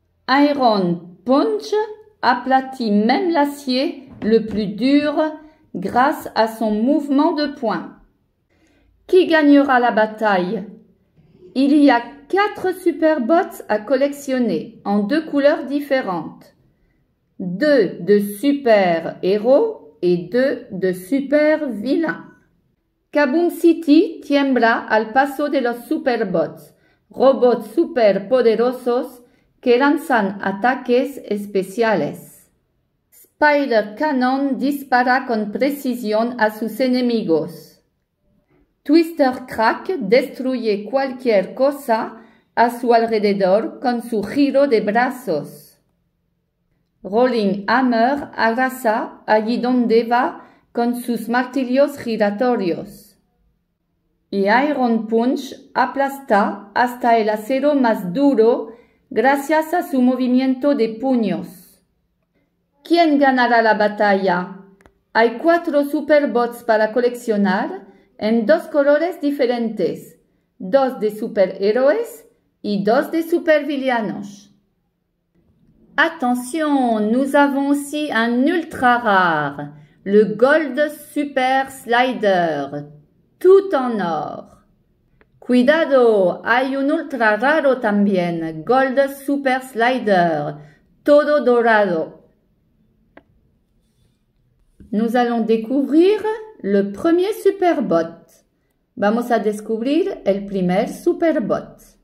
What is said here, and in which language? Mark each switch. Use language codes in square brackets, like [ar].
[fr] Iron Punch aplatit même l'acier le plus dur grâce à son mouvement de poing. Qui gagnera la bataille? Il y a 4 superbots à collectionner en 2 couleurs différentes. 2 de super-héros et 2 de super-vilains. [es] Kaboom City tiembla al paso de los superbots, robots superpoderosos que lanzan ataques especiales. Spider Cannon dispara con precisión a sus enemigos. Twister Crack destruye cualquier cosa a su alrededor con su giro de brazos. Rolling Hammer arrasa allí donde va con sus martillos giratorios. Y Iron Punch aplasta hasta el acero más duro gracias a su movimiento de puños. ¿Quién ganará la batalla? Hay 4 superbots para coleccionar en 2 colores diferentes, 2 de superhéroes y 2 de supervillanos. [fr] Attention, nous avons aussi un ultra rare, le Gold Super Slider, tout en or. [es] Cuidado, hay un ultra raro también, Gold Super Slider, todo dorado. [fr] Nous allons découvrir le premier Superbot. [es] Vamos a descubrir el primer Superbot.